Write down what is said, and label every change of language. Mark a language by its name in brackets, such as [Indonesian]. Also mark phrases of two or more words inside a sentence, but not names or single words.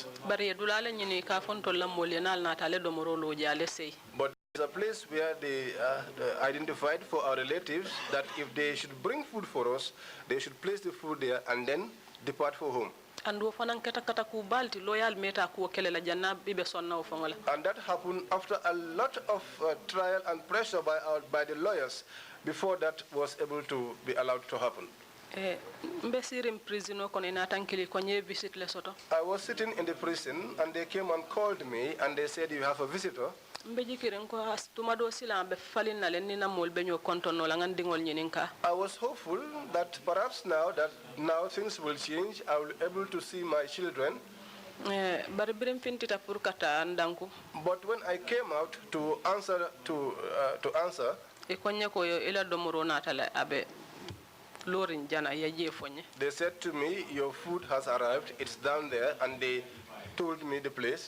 [English] But there's a place where they identified for our relatives that if they should bring food for us, they should place the food there and then depart for home. And that happened after a lot of trial and pressure by the lawyers before that was able to be allowed to happen. [Mandingo] Mbesirim prison ko ina tankili ko nye visit le soto. [English] I was sitting in the prison and they came and called me and they said you have a visitor. I was hopeful that perhaps now things will change. I will be able to see my children. But when I came out to answer, they said to me, your food has arrived, it's down there, and they told me the place.